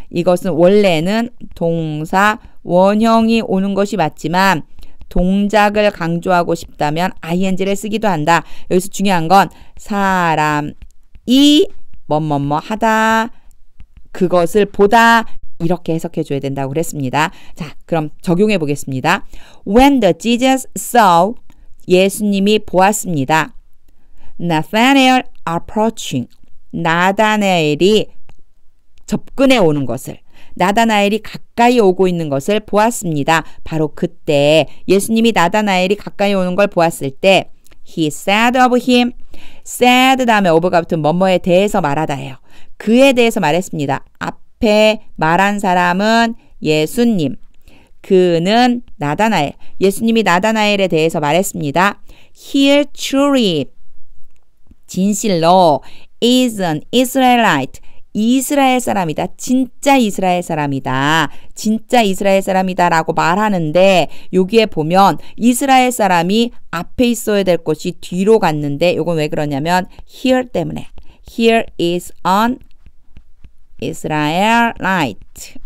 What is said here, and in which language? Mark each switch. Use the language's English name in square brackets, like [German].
[Korean] 이것은 원래는 동사 원형이 오는 것이 맞지만 동작을 강조하고 싶다면 ing를 쓰기도 한다. 여기서 중요한 건 사람이 뭐뭐뭐 하다, 그것을 보다 이렇게 해석해 줘야 된다고 그랬습니다. 자, 그럼 적용해 보겠습니다. [English] When the Jesus saw, [Korean] 예수님이 보았습니다. [English] Nathanael approaching, [Korean] 나다나엘이 접근해 오는 것을, 나다나엘이 가까이 오고 있는 것을 보았습니다. 바로 그때 예수님이 나다나엘이 가까이 오는 걸 보았을 때 [English] He said of him, [Korean] said 다음에 of가 붙은 뭐뭐에 대해서 말하다예요. 그에 대해서 말했습니다. 앞에 말한 사람은 예수님, 그는 나다나엘, 예수님이 나다나엘에 대해서 말했습니다. [English] He truly, [Korean] 진실로 [English] is an Israelite, [Korean] 이스라엘 사람이다. 진짜 이스라엘 사람이다. 진짜 이스라엘 사람이다 라고 말하는데 여기에 보면 이스라엘 사람이 앞에 있어야 될 것이 뒤로 갔는데 이건 왜 그러냐면 here 때문에 [English] here is an Israelite.